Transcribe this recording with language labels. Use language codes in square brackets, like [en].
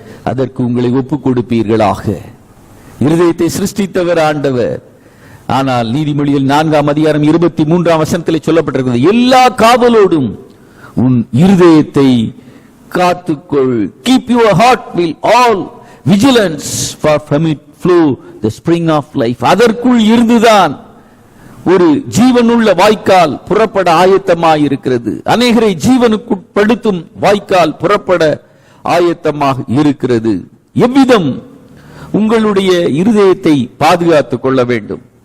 [ta] அதற்கு உங்களை ஒப்புக் கொடுப்பீர்களாக. இருதயத்தை சிருஷ்டித்தவர் ஆண்டவர். ஆனால் நீதிமொழியில் 4:23 சொல்லப்பட்டிருக்கிறது, எல்லா காவலோடும் உன் இருதயத்தை காத்துக்கொள். [en] Keep your heart with all vigilance, for from it flow the spring of life. [ta] அதற்குள் இருந்துதான் ஒரு ஜீவனுள்ள வாய்க்கால் புறப்பட ஆயத்தமாக இருக்கிறது. அநேகரை ஜீவனுக்குட்படுத்தும் வாய்க்கால் புறப்பட ஆயத்தமாக இருக்கிறது. எவ்விதம் உங்களுடைய இருதயத்தை பாதுகாத்துக் கொள்ள வேண்டும்.